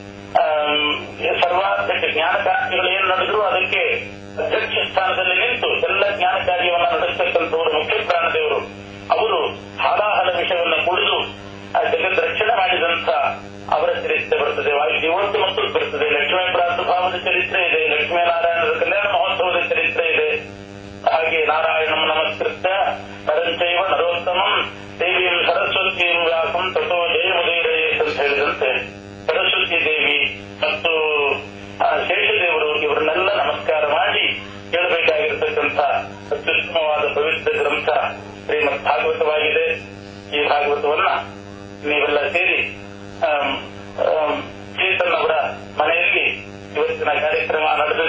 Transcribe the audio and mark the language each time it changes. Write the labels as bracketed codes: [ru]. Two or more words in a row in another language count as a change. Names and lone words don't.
[kn] ಸರ್ವಾಧ್ಯಕ್ಷ ಜ್ಞಾನ ಕಾರ್ಯಗಳು ಏನ್ ನಡೆದ್ರು ಅದಕ್ಕೆ ಅಧ್ಯಕ್ಷ ಸ್ಥಾನದಲ್ಲಿ ನಿಂತು ಎಲ್ಲ ಜ್ಞಾನ ಕಾರ್ಯವನ್ನು ನಡೆಸತಕ್ಕಂಥವರು ಮುಖ್ಯ ಪ್ರಾಣದೇವರು. ಅವರು ಹಾಲಾಹಲ ವಿಷಯವನ್ನು ಕುಡಿದು ಜಗತ್ ರಕ್ಷಣೆ ಮಾಡಿದಂತ ಅವರ ಚರಿತ್ರೆ ಬರ್ತದೆ. ವಾಯುದೇವೋತ್ತಿ ಮತ್ತು ಬರ್ತದೆ. ಲಕ್ಷ್ಮೀ ಪ್ರಾದುರ್ಭಾವದ ಚರಿತ್ರೆ ಇದೆ, ಲಕ್ಷ್ಮೀನಾರಾಯಣರ ಕಲ್ಯಾಣ ಮಹೋತ್ಸವದ ಚರಿತ್ರೆ ಇದೆ. ಹಾಗೆ [sa] ನಾರಾಯಣಂ ನಮಸ್ಕೃತ್ಯ ನರಂಚೈವ ನರೋತ್ತಮಂ ದೇವಿಯಂ ಸರಸ್ವತಿಯಂ ವ್ಯಾಸಂ ತಥೋ ಜಯಮುದೀರಯೇ [kn] ಅಂತ ಹೇಳಿದಂತೆ ಸರಸ್ವತಿ ದೇವಿ ಮತ್ತು ಶೇಷದೇವರು ಇವರನ್ನೆಲ್ಲ ನಮಸ್ಕಾರ ಮಾಡಿ ಕೇಳಬೇಕಾಗಿರತಕ್ಕಂಥ ಅತ್ಯುತ್ತಮವಾದ ಪವಿತ್ರ ಗ್ರಂಥ ಶ್ರೀಮದ್ ಭಾಗವತವಾಗಿದೆ. ಈ ಭಾಗವತವನ್ನ ನೀವೆಲ್ಲ ಸೇರಿ ಚೇತನ್ ಅವರ ಮನೆಯಲ್ಲಿ ಇವತ್ತಿನ ಕಾರ್ಯಕ್ರಮ ನಡೆದಿದೆ.